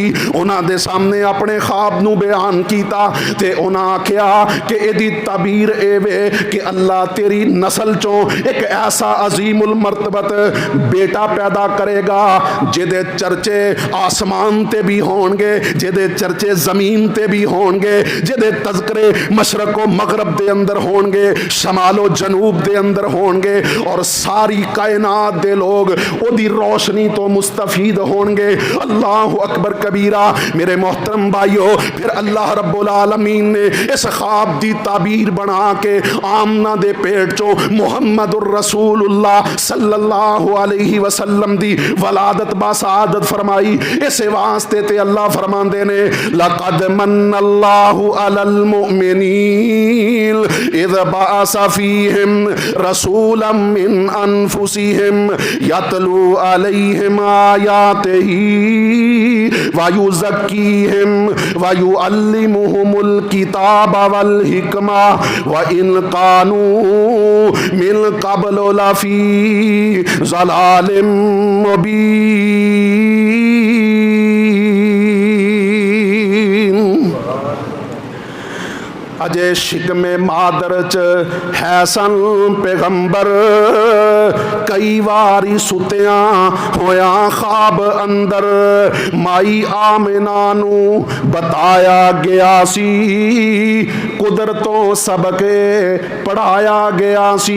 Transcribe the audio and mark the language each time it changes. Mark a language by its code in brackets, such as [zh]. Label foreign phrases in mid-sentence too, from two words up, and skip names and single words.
[pa] اوہناں دے سامنے اپنے خواب نوں بیان کیا تے اوہناں آکھیا کہ ایہدی تعبیر اے وے کہ اللہ تیری نسل چوں ایک ایسا عظیم المرتبت بیٹا پیدا کرے گا جیہدے چرچے آسمان تے بھی ہوں گے، جیہدے چرچے زمین تے بھی ہوں گے، جیہدے تذکرے مشرق و مغرب دے اندر ہوں گے، شمال و جنوب دے اندر ہوں گے اور ساری کائنات دے لوگ اودی روشنی توں مستفید ہوں گے. [ar] الله أكبر كبيرا. [pa] میرے محترم بھائیو پھر اللہ رب العالمین نے اس خواب دی تعبیر بنا کے آمنہ دے پیٹ چوں [ar] محمد رسول الله صلى الله عليه وسلم [pa] دی ولادت باسعادت فرمائی. اس واسطے تے اللہ فرماندے نے [ar] لقد من الله على المؤمنين إذ بعث فيهم رسولا من أنفسهم يتلو عليهم آياته ويزكيهم ويعلمهم الكتاب والحكمة وإن كانوا من قبل لفي ضلال مبين. [pa] اجے شکم مادر چ ہے سن پیغمبر کئی واری ستیا ہویا خواب اندر مائی آمنہ نوں بتایا گیا سی قدرتوں سبق پڑھایا گیا سی.